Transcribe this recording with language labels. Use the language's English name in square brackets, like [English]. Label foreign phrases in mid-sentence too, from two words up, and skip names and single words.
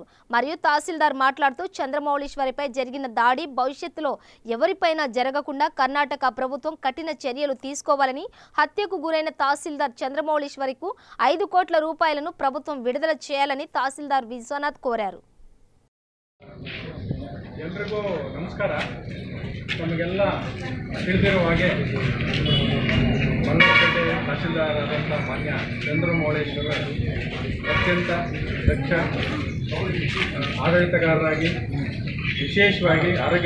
[Telugu] మరియు తహసీల్దార్ మాట్లాడుతూ చంద్రమౌళీశ్వరిపై జరిగిన దాడి భవిష్యత్తులో ఎవరిపైనా జరగకుండా కర్ణాటక ప్రభుత్వం కఠిన చర్యలు తీసుకోవాలని, హత్యకు గురైన తహసీల్దార్ చంద్రమౌళీశ్వరికి 5 కోట్ల రూపాయలను ప్రభుత్వం విడుదల చేయాలని తహసీల్దార్ విశ్వనాథ్ కోరారు. [Kannada] ಎಲ್ರಿಗೂ ನಮಸ್ಕಾರ. ನಮಗೆಲ್ಲ ತಿಳಿದಿರುವ ಹಾಗೆ ಬಂಗಾರಪೇಟೆ ತಹಸೀಲ್ದಾರ್ ಆದಂಥ ಮಾನ್ಯ ಚಂದ್ರಮೌಳೇಶ್ವರ ಅತ್ಯಂತ ದಕ್ಷ ಆಡಳಿತಗಾರರಾಗಿ, ವಿಶೇಷವಾಗಿ ಆರೋಗ್ಯ